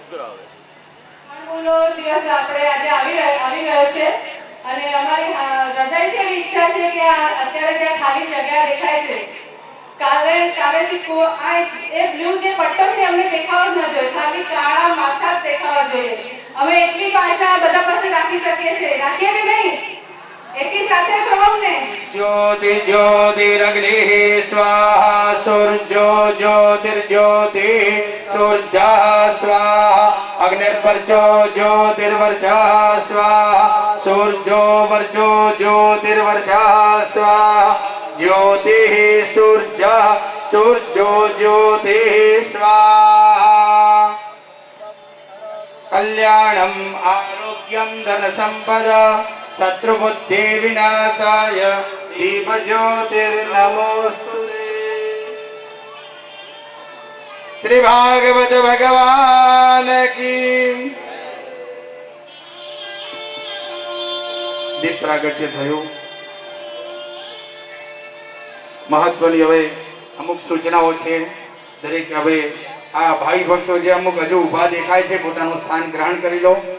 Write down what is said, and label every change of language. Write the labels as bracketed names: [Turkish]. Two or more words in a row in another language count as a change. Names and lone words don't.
[Gujarati] દિવસ આપણે આજે આવી રહ્યો છે અને અમારી હૃદયથી એવી ઈચ્છા છે કે અત્યારે જે ખાલી જગ્યા દેખાય છે કાલેથી એ બ્લુ જે પટ્ટો છે અમને દેખાવો જ ન જોઈએ, ખાલી કાળા માથા જ દેખાવા જોઈએ. અમે એટલી તો આશા બધા પાસે રાખી શકીએ છીએ, રાખીએ કે નહીં? એકી સાથે કહો ને. [Sanskrit] ज्योति ज्योतिरग्निः स्वाहा सूर्यो ज्योतिर्ज्योति सूर्यः स्वाहा अग्निर्वर्चो ज्योतिर्वर्चः स्वाहा सूर्यो वर्चो ज्योतिर्वर्चः स्वाहा ज्योतिः सूर्यः सूर्यो ज्योतिः स्वाहा कल्याणम् आरोग्यं धनसम्पदा शत्रुबुद्धि विनाशाय दीपज्योतिर्नमोस्तुते। [Hindi] श्री भागवत भगवान की [Gujarati] દીપ પ્રાગટ્ય થયું। મહત્વની હવે અમુક સૂચનાઓ છે। દરેક હવે આ ભાઈ ભક્તો જે અમુક હજુ ઊભા દેખાય છે પોતાનું સ્થાન ગ્રહણ કરી લો।